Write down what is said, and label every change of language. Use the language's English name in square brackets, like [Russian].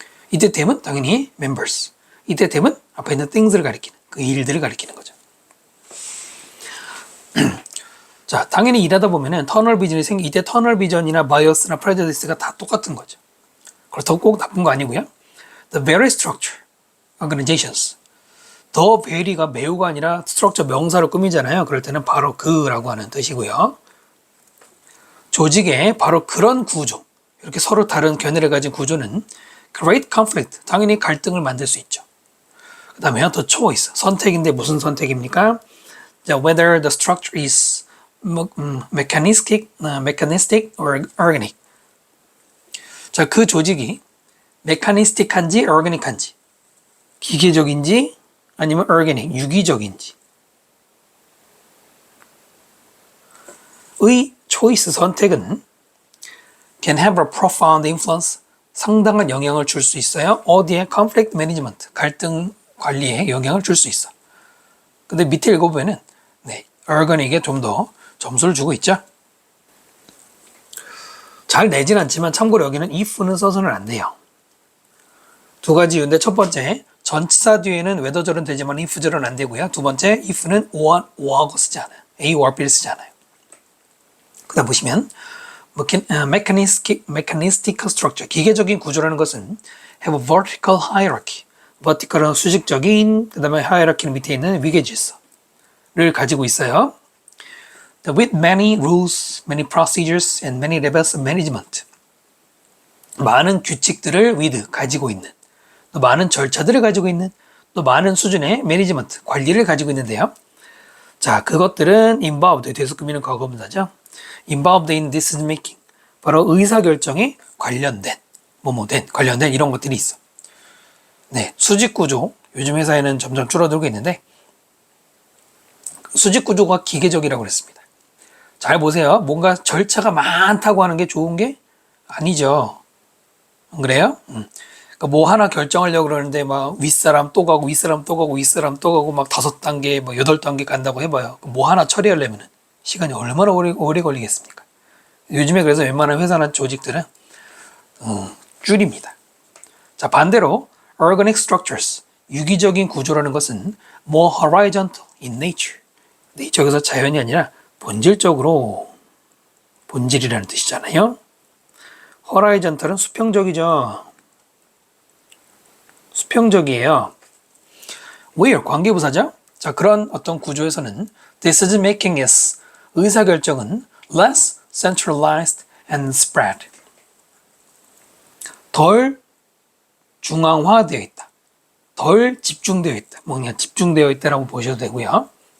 [Korean] 이때 them은 당연히 members. 이때 them은 앞에 있는 things를 가리키는 그 일들을 가리키는 거죠. 자, 당연히 일하다 보면은 터널 비전이 이때 터널 비전이나 바이어스나 프레저디스가 다 똑같은 거죠. 그렇다고 꼭 나쁜 거 아니고요. [English] The very structure organizations. [Korean] The very가 매우가 아니라 structure 명사로 꾸미잖아요. 그럴 때는 바로 그라고 하는 뜻이고요. 조직의 바로 그런 구조, 이렇게 서로 다른 견해를 가진 구조는 [English] great conflict, [Korean] 당연히 갈등을 만들 수 있죠. 그 다음에 the choice, 선택인데 무슨 선택입니까? [English] Whether the structure is mechanistic or organic. [Korean] 자, 그 조직이 메카니스틱한지 organic한지, 기계적인지 아니면 organic, 유기적인지 의 choice, 선택은 [English] can have a profound influence, [Korean] 상당한 영향을 줄 수 있어요. 어디에? [English] conflict management, [Korean] 갈등 관리에 영향을 줄 수 있어. 근데 밑에 읽어보면은 organic에 좀 더 점수를 주고 있죠. 잘 내진 않지만 참고로 여기는 if는 써서는 안 돼요. 두 가지 이유인데, 첫 번째, 전치사 뒤에는 whether절은 되지만 if절은 안 되고요. 두 번째, if는 or하고 쓰지 않아요. A or B를 쓰지 않아요. 그 다음 보시면 mechanistic structure, 기계적인 구조라는 것은 [English] have a vertical hierarchy, [Korean] vertical은 수직적인, 그 다음에 hierarchy는 밑에 있는 위계 질서를 가지고 있어요. [English] With many rules, many procedures, and many levels of management. [Korean] 많은 규칙들을 with, 가지고 있는, 또 많은 절차들을 가지고 있는, 또 많은 수준의 매니지먼트, 관리를 가지고 있는데요. 자, 그것들은 involved, 뒤에서 꾸미는 과거분사죠. [English] involved in decision making, [Korean] 바로 의사결정에 관련된, 관련된 이런 것들이 있어. 네, 수직구조, 요즘 회사에는 점점 줄어들고 있는데, 수직구조가 기계적이라고 그랬습니다. 잘 보세요. 뭔가 절차가 많다고 하는 게 좋은 게 아니죠. 안 그래요? 그러니까 뭐 하나 결정하려고 그러는데 막 윗사람 또 가고 윗사람 또 가고 윗사람 또 가고 막 5단계, 뭐 8단계 간다고 해봐요. 뭐 하나 처리하려면 시간이 얼마나 오래 걸리겠습니까? 요즘에 그래서 웬만한 회사나 조직들은 줄입니다. 자, 반대로 [English] organic structures, [Korean] 유기적인 구조라는 것은 [English] more horizontal in nature. [Korean] 여기서 자연이 아니라 본질적으로, 본질이라는 뜻이잖아요. horizontal은 수평적이죠. 수평적이에요. where, 관계부사죠. 자, 그런 어떤 구조에서는 [English] decision making is, [Korean] 의사결정은 [English] less centralized and spread, [Korean] 덜 중앙화되어 있다, 덜 집중되어 있다, 그냥 집중되어 있다라고 보셔도 되고요.